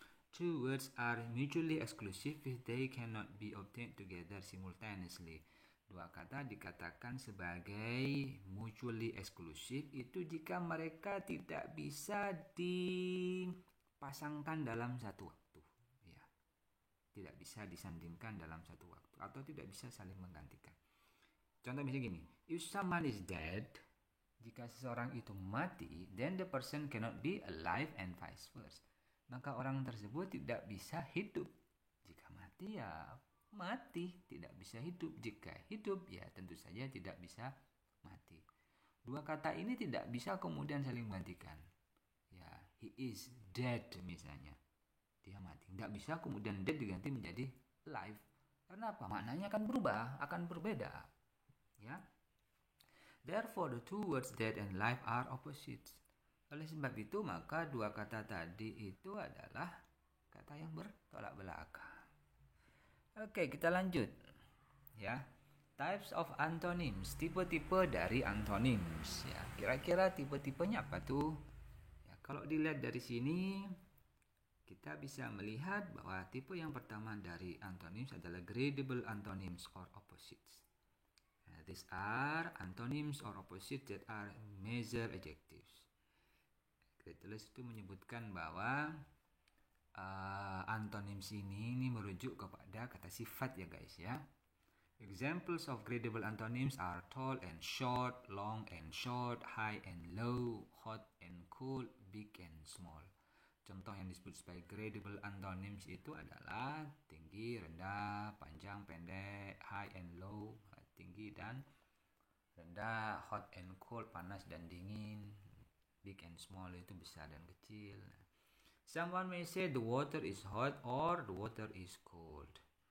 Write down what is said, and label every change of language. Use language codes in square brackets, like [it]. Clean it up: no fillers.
[en] Two words are mutually exclusive if they cannot be obtained together simultaneously. [id] Dua kata dikatakan sebagai mutually exclusive itu jika mereka tidak bisa dipasangkan dalam satu waktu. Ya. Tidak bisa disandingkan dalam satu waktu atau tidak bisa saling menggantikan. Contoh misalnya gini, [en] if someone is dead, [id] jika seseorang itu mati, [en] then the person cannot be alive and vice versa. [id] Maka orang tersebut tidak bisa hidup. Jika mati ya mati, tidak bisa hidup. Jika hidup ya tentu saja tidak bisa mati. Dua kata ini tidak bisa kemudian saling menggantikan. Ya, [en] he is dead [id] misalnya. Dia mati. Tidak bisa kemudian dead diganti menjadi live. Karena apa? Maknanya akan berubah, akan berbeda. Ya. [en] Therefore the two words dead and live are opposites. [id] Oleh sebab itu maka dua kata tadi itu adalah kata yang bertolak belakang. Oke, kita lanjut. Ya. [en] Types of antonyms, [id] tipe-tipe dari antonyms. Ya, kira-kira tipe-tipenya apa tuh? Ya, kalau dilihat dari sini kita bisa melihat bahwa tipe yang pertama dari antonyms adalah gradable antonyms or opposites. [en] These are antonyms or opposites that are measure adjectives. [id] Crittlers itu menyebutkan bahwa antonyms ini merujuk kepada kata sifat ya guys ya. [en] Examples of gradable antonyms are tall and short, long and short, high and low, hot and cold, big and small. [id] Contoh yang disebut sebagai gradable antonyms itu adalah tinggi, rendah, panjang, pendek, [en] high and low, [id] tinggi dan rendah, [en] hot and cold, [id] panas dan dingin, [en] big and small [id] itu besar dan kecil. [en] Someone may say the water is hot or the water is cold.